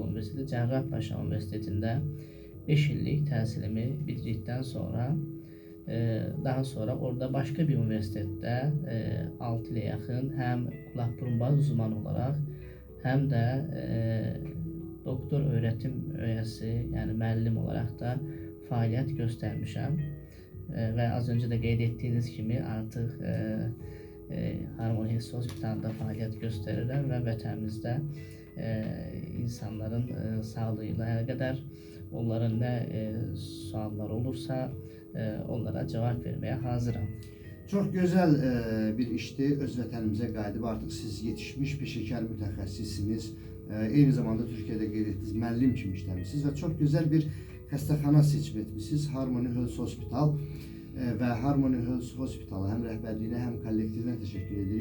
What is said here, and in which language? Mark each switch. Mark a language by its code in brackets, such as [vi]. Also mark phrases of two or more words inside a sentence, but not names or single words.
[tr] Üniversitesi Cerrahpaşa Üniversitesi'nde 5 [az] illik təhsilimi [tr] bitirdikten sonra daha sonra orada başka bir üniversitede 6 ile yakın hem kulak burun boğaz uzmanı olarak hem de doktor öğretim üyesi yani müəllim olarak da faaliyet göstermişəm ve az önce de qeyd ettiğiniz gibi artık Harmony Health Hospital'da faaliyet gösterirəm [az] və vətənimizdə insanların sağlığıyla əlaqədar onların nə suallar olursa onlara [tr] cevap vermeye hazırım. Çok güzel bir işti. [az] Öz vətənimizə qayıdıb artıq siz yetişmiş peşəkar mütəxəssissiniz. Eyni zamanda Türkiye'de qeyd etdiniz, müəllim kimi işləmişsiniz və çox gözəl bir xəstəxana seçim etmişsiniz. Harmony Health Hospital və Harmony Health Hospital'a həm rəhbərliyinə, həm kollektivinə təşəkkür edirik.